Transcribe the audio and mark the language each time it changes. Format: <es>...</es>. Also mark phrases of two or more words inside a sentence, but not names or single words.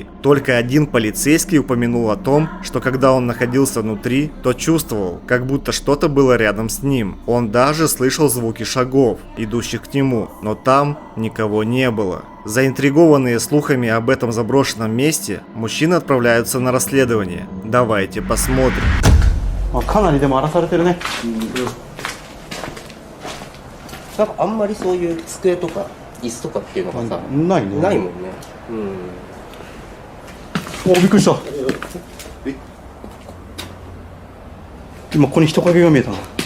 <ru>Только один полицейский упомянул о том, что когда он находился внутри, то чувствовал, как будто что-то было рядом с ним. Он даже слышал звуки шагов, идущих к нему, но там никого не было. Заинтригованные слухами об этом заброшенном месте, мужчины отправляются на расследование. Давайте посмотрим.</ru> <ja>かなりでも荒らされてるね。なんかあんまりそういう机とか椅子とかっていうのがさ、ないね。ないもんね。お、びっくりした。今ここに人影が見えたの。</ja>